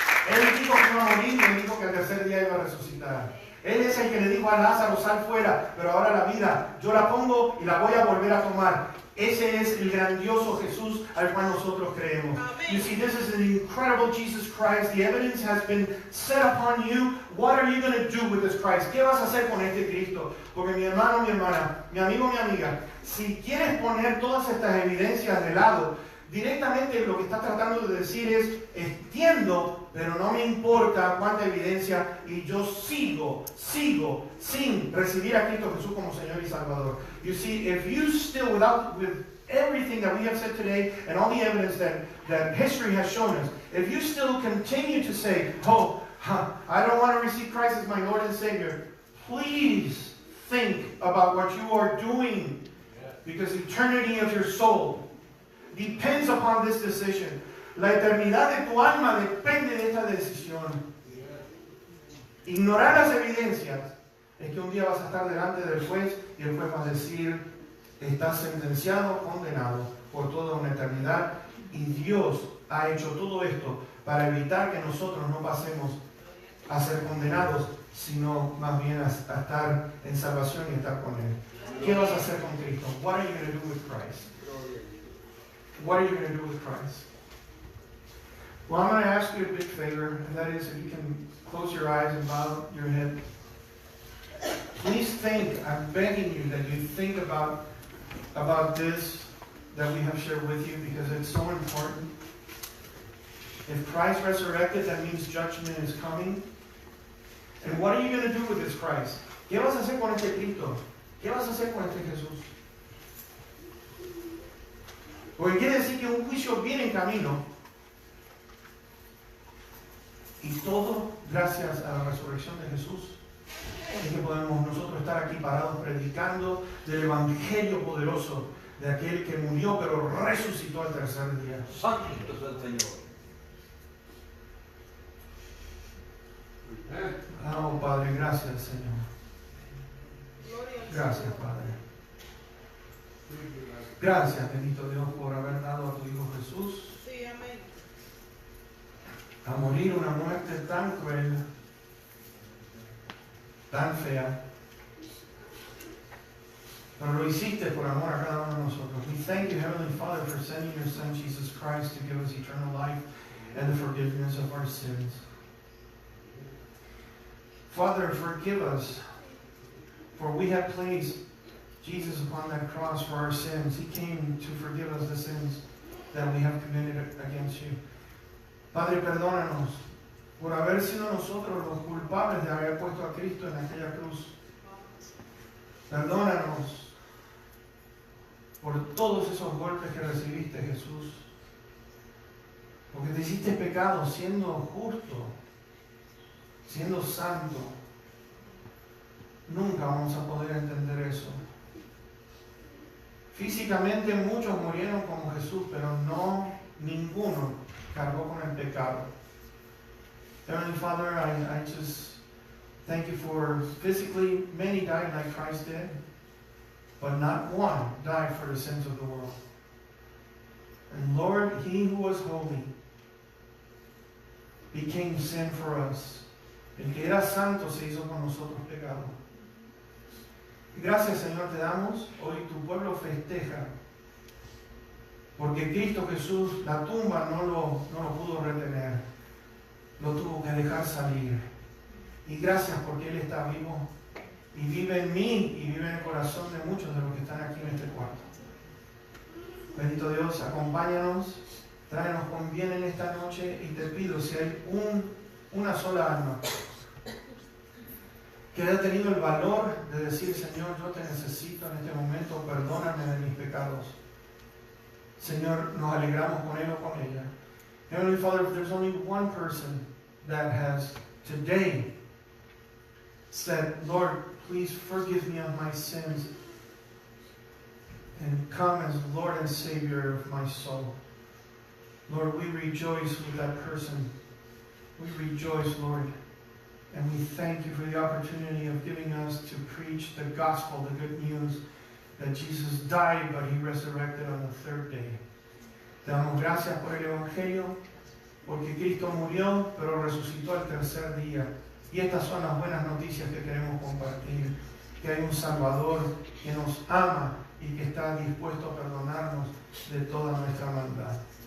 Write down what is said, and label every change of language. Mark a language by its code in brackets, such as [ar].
[es] Él dijo que iba a morir y él dijo que al tercer día iba a resucitar. Él es el que le dijo a Lázaro, sal fuera, pero ahora la vida yo la pongo y la voy a volver a tomar. Ese es el grandioso Jesús al cual nosotros creemos. [en] You see, this is the incredible Jesus Christ. The evidence has been set upon you. What are you going to do with this Christ? [es] ¿Qué vas a hacer con este Cristo? Porque mi hermano, mi hermana, mi amigo, mi amiga, si quieres poner todas estas evidencias de lado, directamente lo que está tratando de decir es, entiendo, pero no me importa cuánta evidencia y yo sigo sin recibir a Cristo Jesús como Señor y Salvador. [en] You see, if you still, with everything that we have said today and all the evidence that history has shown us, if you still continue to say, I don't want to receive Christ as my Lord and Savior, please think about what you are doing, because the eternity of your soul depends upon this decision. [es] La eternidad de tu alma depende de esta decisión. Ignorar las evidencias es que un día vas a estar delante del juez y el juez va a decir, estás sentenciado, condenado por toda una eternidad, y Dios ha hecho todo esto para evitar que nosotros no pasemos a ser condenados, sino más bien a estar en salvación y estar con Él. ¿Qué vas a hacer con Cristo? [en] What are you going to do with Christ? What are you going to do with Christ? Well, I'm going to ask you a big favor, and that is if you can close your eyes and bow your head. Please think, I'm begging you that you think about this that we have shared with you because it's so important. If Christ resurrected, that means judgment is coming. And what are you going to do with this Christ? [es] ¿Qué vas a hacer con este Cristo? ¿Qué vas a hacer con este Jesús? Porque quiere decir que un juicio viene en camino. Y todo gracias a la resurrección de Jesús. Es que podemos nosotros estar aquí parados predicando del Evangelio poderoso de aquel que murió pero resucitó al tercer día. Santo es el Señor. Oh, Padre, gracias, Señor. Gloria al Gracias, Señor. Padre. Gracias, bendito Dios, por haber dado a tu Hijo Jesús Sí, amén. a morir una muerte tan cruel, tan fea. Pero lo hiciste por amor a cada uno de nosotros. [en] We thank you, Heavenly Father, for sending your Son, Jesus Christ, to give us eternal life and the forgiveness of our sins. Father, forgive us, for we have placed Jesus upon that cross for our sins. He came to forgive us the sins that we have committed against you. [es] Padre, perdónanos por haber sido nosotros los culpables de haber puesto a Cristo en aquella cruz. Perdónanos por todos esos golpes que recibiste, Jesús. Porque te hiciste pecado siendo justo, siendo santo. Nunca vamos a poder entender eso. Físicamente muchos murieron como Jesús, pero no ninguno cargó con el pecado. [en] Heavenly Father, I just thank you for physically many died like Christ did, but not one died for the sins of the world. And Lord, He who was holy became sin for us. [es] El que era santo se hizo con nosotros pecado. Gracias, Señor, te damos. Hoy tu pueblo festeja. Porque Cristo Jesús, la tumba no lo pudo retener. Lo tuvo que dejar salir. Y gracias porque Él está vivo. Y vive en mí y vive en el corazón de muchos de los que están aquí en este cuarto. Bendito Dios, acompáñanos. Tráenos con bien en esta noche. Y te pido, si hay una sola alma que haya tenido el valor de decir, Señor, yo te necesito en este momento, perdóname de mis pecados. Señor, nos alegramos con él o con ella. [en] Heavenly Father, if there's only one person that has today said, Lord, please forgive me of my sins and come as Lord and Savior of my soul. Lord, we rejoice with that person. We rejoice, Lord. And we thank you for the opportunity of giving us to preach the gospel, the good news that Jesus died, but He resurrected on the third day. [es] Te damos gracias por el Evangelio, porque Cristo murió, pero resucitó al tercer día. Y estas son las buenas noticias que queremos compartir. Que hay un Salvador que nos ama y que está dispuesto a perdonarnos de toda nuestra maldad.